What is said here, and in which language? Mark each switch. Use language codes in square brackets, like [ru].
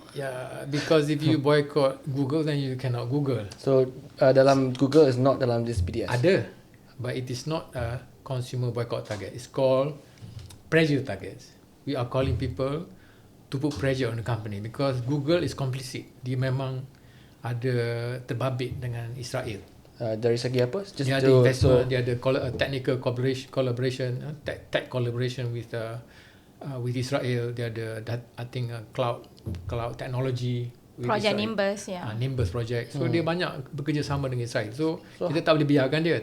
[en] Yeah, because if you boycott Google, then you cannot Google. So [ms] dalam [en] Google is not dalam this BDS. [ms] Ada, [en] but it is not a consumer boycott target. It's called pressure targets. We are calling people to put pressure on the company because Google is complicit. [ms] Dia memang ada terbabit dengan Israel. Dari segi apa? [en] Just [ms] dia ada [en] investment, dia ada technical collaboration, tech collaboration with Israel. [ms] Dia ada [en] I think cloud technology. Project Nimbus, Nimbus project. [ms] So dia banyak bekerjasama dengan Israel. So kita tak boleh biarkan dia.